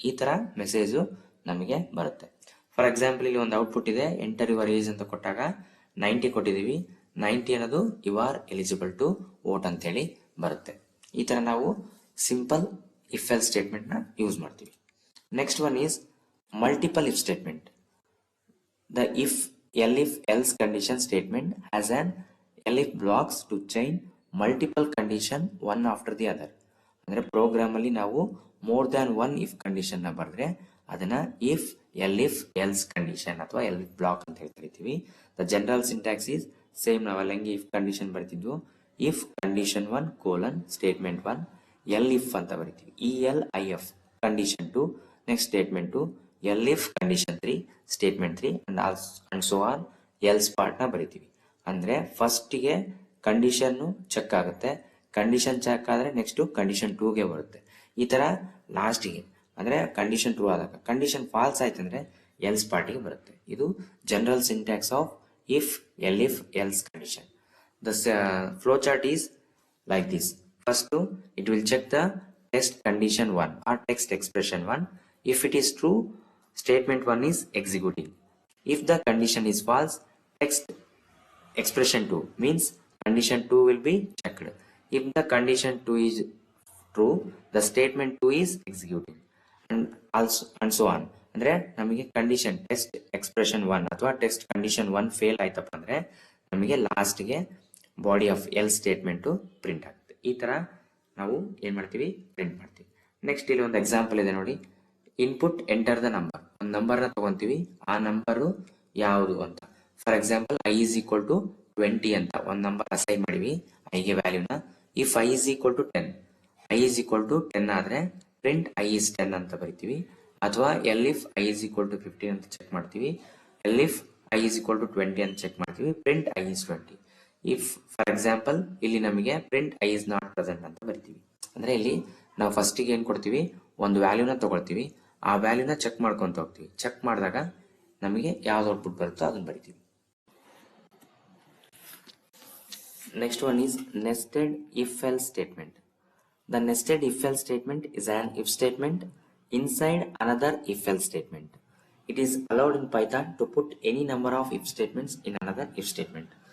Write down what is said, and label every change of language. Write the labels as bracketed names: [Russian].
[Kannada] ಈ ತರ ಮೆಸೇಜ್ ನಮಗೆ ಬರುತ್ತೆ. ಫಾರ್ ಎಕ್ಸಾಂಪಲ್ ಇಲ್ಲಿ ಒಂದು ಔಟ್ಪುಟ್ ಇದೆ, [English] enter your age [Kannada] ಅಂತ ಕೊಟ್ಟಾಗ 90 ಕೊಟ್ಟಿದೀವಿ. 90 ಅನ್ನೋದು [English] you are eligible to vote [Kannada] ಅಂತೇಳಿ ಬರುತ್ತೆ. ಈ ತರ ನಾವು ಸಿಂಪಲ್ ಇಫ್ ಎಲ್ ಸ್ಟೇಟ್ಮೆಂಟ್ ನ ಯೂಸ್ ಮಾಡ್ತೀವಿ. [English] Next one is multiple if statement. The if else condition statement has an elif blocks to chain multiple condition one after the other. [Kannada] ಅಂದ್ರೆ program ಅಲ್ಲಿ ನಾವು more than one if condition ನ ಬರೆದ್ರೆ ಅದನ್ನ if else condition ಅಥವಾ ಎಲ್ಫ್ block ಅಂತ ಕರಿತೀವಿ. [English] The general syntax is same. [Kannada] ನಾವೆಲ್ಲ ಹೆಂಗೆ ಇಫ್ ಕಂಡೀಷನ್ ಬರ್ತಿದ್ವು, ಇಫ್ ಕಂಡೀಷನ್ 1 ಕೋಲನ್ ಸ್ಟೇಟ್ಮೆಂಟ್ 1 ಎಲ್ಇಫ್ ಅಂತ ಬರಿತೀವಿ. ELIF condition 2 next statement 2 ಎಲ್ಇಫ್ condition 3 statement 3 and so on else part ನ ಬರಿತೀವಿ. ಅಂದ್ರೆ ಫಸ್ಟ್ ಗೆ ಕಂಡೀಷನ್ ಚೆಕ್ ಆಗುತ್ತೆ, ಕಂಡೀಷನ್ ಚೆಕ್ ಆದ್ರೆ ನೆಕ್ಸ್ಟ್ ಕಂಡೀಷನ್ 2 ಗೆ ಬರುತ್ತೆ. ಈ ತರ ಲಾಸ್ಟ್ ಗೆ ಅಂದ್ರೆ ಕಂಡೀಷನ್ ಟ್ರೂ ಆದಾಗ ಕಂಡೀಷನ್ ಫಾಲ್ಸ್ ಆಯ್ತಂದ್ರೆ ಎಲ್ಸ್ ಪಾರ್ಟಿಗೆ ಬರುತ್ತೆ. ಇದು general syntax of if else condition. [English] The flow chart is like this. First it will check the test condition 1 or text expression 1. If it is true, statement 1 is executing. If the condition is false, text expression 2 means condition 2 will be checked. If the condition 2 is true, the statement 2 is executing and so on. [Kannada] ಅಂದ್ರೆ ನಮಗೆ condition test expression 1 ಅಥವಾ test condition 1 fail ಆಯ್ತಪ್ಪ ಅಂದ್ರೆ ನಮಗೆ last ಗೆ body of L statement print ಆಗುತ್ತೆ. ಈ ತರ ನಾವು ಏನ್ ಮಾಡ್ತೀವಿ, ಪ್ರಿಂಟ್ ಮಾಡ್ತೀವಿ. ನೆಕ್ಸ್ಟ್ ಇಲ್ಲಿ ಒಂದು ಎಕ್ಸಾಂಪಲ್ ಇದೆ ನೋಡಿ. Input enter the number. ಒಂದು ನಂಬರ್ ನ ತಗೊಂತೀವಿ, ಆ ನಂಬರ್ ಯಾವುದು ಅಂತ. For example I is equal to 20 ಅಂತ ಒಂದು ನಂಬರ್ ಅಸೈನ್ ಮಾಡಿವಿ ಐಗೆ ವ್ಯಾಲ್ಯೂನ. If I is equal to 10, I is equal to 10 ಆದ್ರೆ ಪ್ರಿಂಟ್ ಐ ಈಸ್ 10 ಅಂತ ಬರಿತೀವಿ. ಅಥವಾ ಎಲ್ಇಫ್ ಐ ಈಸ್ ಈಕ್ವಲ್ ಟು 15 ಅಂತ ಚೆಕ್ ಮಾಡ್ತೀವಿ. ಎಲ್ಇಫ್ ಐ ಈಸ್ ಈಕ್ವಲ್ ಟು 20 ಅಂತ ಚೆಕ್ ಮಾಡ್ತೀವಿ. Print I is 20. If for example ಇಲ್ಲಿ ನಮಗೆ print [English] i is not present [Kannada] ಅಂತ ಬರ್ತೀವಿ. ಅಂದ್ರೆ ಇಲ್ಲಿ ನಾವು ಫಸ್ಟಿಗೆ ಏನ್ ಕೊಡ್ತೀವಿ, ಒಂದು ವ್ಯಾಲ್ಯೂನ ತಗೊಳ್ತೀವಿ, ಆ ವ್ಯಾಲ್ಯೂನ ಚೆಕ್ ಮಾಡ್ಕೊಂತ ಹೋಗ್ತೀವಿ. ಚೆಕ್ ಮಾಡಿದಾಗ ನಮಗೆ ಯಾವ್ದು ಔಟ್ಪುಟ್ ಬರುತ್ತೋ ಅದನ್ನ ಬರಿತೀವಿ. [English] Next one is nested if-else statement. The nested if-else statement is an if statement inside another if-else statement. It is allowed in Python to put any number of if statements in another if statement.